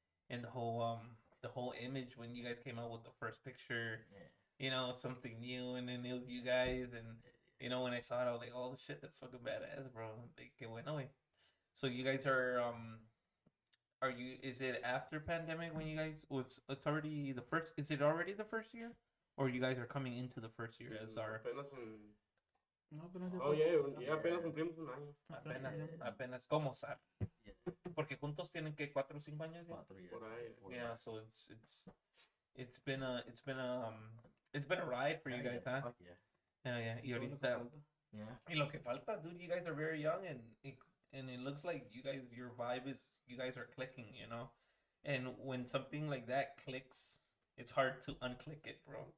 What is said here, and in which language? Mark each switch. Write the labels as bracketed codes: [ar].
[en] And the whole image when you guys came out with the first picture, something new, and then it was you guys, and when I saw it, I was like, oh shit, that's fucking badass, bro. Like, [es] que bueno, güey. [en] So you guys are you? Is it after pandemic when you guys it's already the first? Is it already the first year, or you guys are coming into the first year as our? [es] Apenas en- No, pero no se [en] Oh, [es] puede. yeah, apenas cumplimos un año. Apenas como Zar. [en] Yeah. [es] Porque juntos tienen que 4 o 5 años ya. [en] 4 years. [es] Por ahí. [en] Yeah, so it's been a ride for you guys, huh? Fuck yeah. Yeah. Y [es] Todo lo que ahorita, falta. [en] Yeah. [es] y lo que falta, [en] dude, you guys are very young, and it looks like your vibe is, you guys are clicking, and when something like that clicks, it's hard to unclick it, bro.